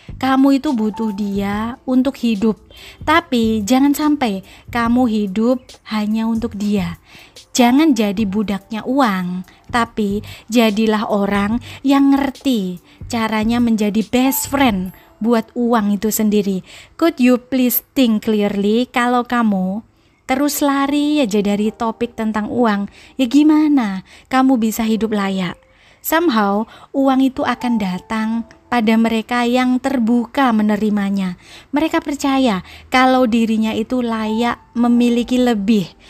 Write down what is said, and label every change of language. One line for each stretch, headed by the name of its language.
Indonesian: Kamu itu butuh dia untuk hidup, tapi jangan sampai kamu hidup hanya untuk dia. Jangan jadi budaknya uang, tapi jadilah orang yang ngerti caranya menjadi
English: best friend
Indonesian: buat uang itu sendiri.
English: Could you please think clearly?
Indonesian: Kalau kamu terus lari aja dari topik tentang uang, ya gimana kamu bisa hidup layak? Somehow uang itu akan datang pada mereka yang terbuka menerimanya. Mereka percaya kalau dirinya itu layak memiliki lebih.